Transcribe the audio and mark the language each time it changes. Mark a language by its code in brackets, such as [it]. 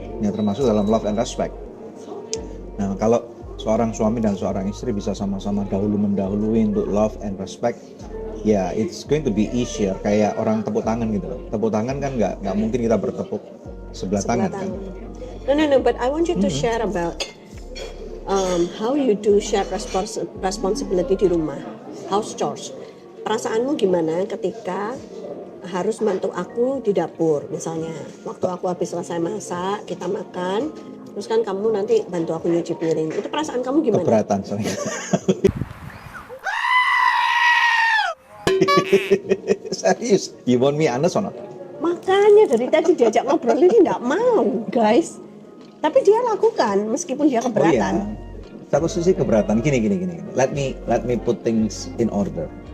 [id] Yang termasuk dalam [en] love and respect. [id] Nah, kalau seorang suami dan seorang istri bisa sama-sama dahulu mendahului untuk love and respect, ya [en] it's going to be easier. [id] Kayak orang tepuk tangan gitu loh. Tepuk tangan kan nggak mungkin kita bertepuk sebelah tangan kan. [en] No, but I want you to share about how you do share responsibility [id] di rumah, [en] house chores. [id] Perasaanmu gimana ketika harus bantu aku di dapur, misalnya waktu aku habis selesai masak, kita makan, terus kan kamu nanti bantu aku nyuci piring. Itu perasaan kamu gimana? Keberatan soalnya. Serius, [en] you want me honest or not? [id] Makanya dari tadi diajak ngobrol ini nggak mau, guys. Tapi dia lakukan meskipun dia keberatan. Oh, iya. Satu sisi keberatan. Gini. [en] Let me put things in order.